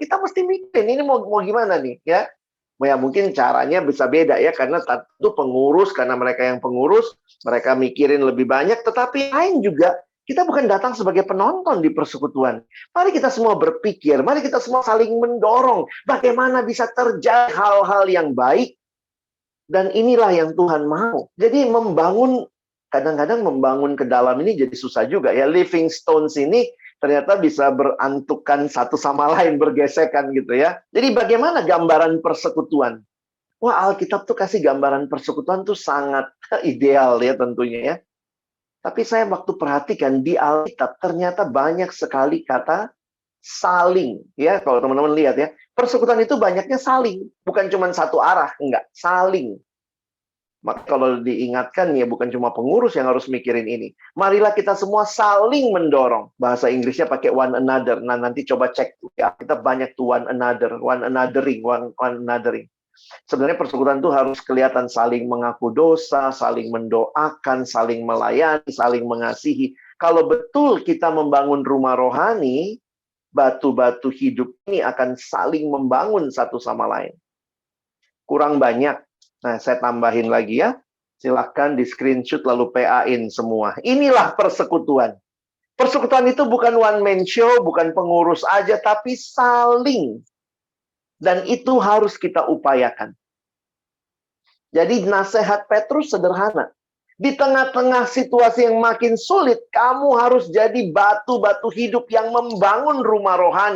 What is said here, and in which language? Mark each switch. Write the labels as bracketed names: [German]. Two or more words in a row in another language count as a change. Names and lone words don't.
[Indonesian] Kita mesti mikirin ini mau gimana nih ya. Ya mungkin caranya bisa beda ya, karena tentu pengurus, karena mereka yang pengurus, mereka mikirin lebih banyak, tetapi lain juga, kita bukan datang sebagai penonton di persekutuan. Mari kita semua berpikir, mari kita semua saling mendorong, bagaimana bisa terjadi hal-hal yang baik, dan inilah yang Tuhan mau. Jadi membangun, kadang-kadang membangun ke dalam ini jadi susah juga ya. [English] Living stones [Indonesian] ini ternyata bisa berantukan satu sama lain, bergesekan gitu ya. Jadi bagaimana gambaran persekutuan? Wah, Alkitab tuh kasih gambaran persekutuan tuh sangat ideal ya tentunya ya. Tapi saya waktu perhatikan di Alkitab ternyata banyak sekali kata saling ya. Kalau teman-teman lihat ya, persekutuan itu banyaknya saling, bukan cuma satu arah, enggak, saling. Maka kalau diingatkan ya bukan cuma pengurus yang harus mikirin ini. Marilah kita semua saling mendorong. Bahasa Inggrisnya pakai [English] one another. [Indonesian] Nah, nanti coba cek ya, kita banyak tuh [English] one another, one anothering, one anothering. [Indonesian] Sebenarnya persekutuan itu harus kelihatan saling mengaku dosa, saling mendoakan, saling melayani, saling mengasihi. Kalau betul kita membangun rumah rohani, batu-batu hidup ini akan saling membangun satu sama lain. Kurang banyak. Nah, saya tambahin lagi ya. Silahkan di screenshot lalu PA-in semua. Inilah persekutuan. Persekutuan itu bukan [English] one man show, [Indonesian] bukan pengurus aja, tapi saling. Dan itu harus kita upayakan. Jadi nasihat Petrus sederhana. Di tengah-tengah situasi yang makin sulit, kamu harus jadi batu-batu hidup yang membangun rumah rohani.